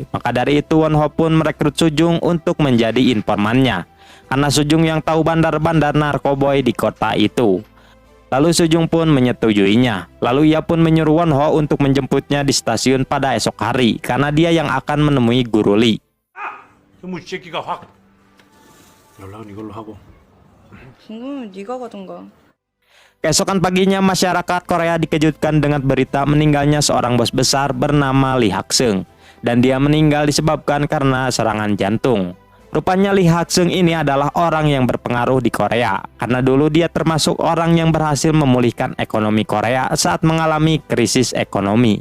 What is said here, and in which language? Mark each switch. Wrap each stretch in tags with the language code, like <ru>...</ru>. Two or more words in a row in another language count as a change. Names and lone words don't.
<id>Maka dari itu Won Ho pun merekrut Sujung untuk menjadi informannya. Karena Sujung yang tahu bandar-bandar narkoboy di kota itu. Lalu Sujung pun menyetujuinya. Lalu ia pun menyuruh Won Ho untuk menjemputnya di stasiun pada esok hari. Karena dia yang akan menemui Guru Lee.</id> <ko>이 새끼가 확 연락은 이걸로 하고. 궁금하면 네가 가던가.</ko> <id>Keesokan paginya masyarakat Korea dikejutkan dengan berita meninggalnya seorang bos besar bernama Lee Hak-seung. Dan dia meninggal disebabkan karena serangan jantung. Rupanya Lee Hak-seung ini adalah orang yang berpengaruh di Korea. Karena dulu dia termasuk orang yang berhasil memulihkan ekonomi Korea saat mengalami krisis ekonomi.</id>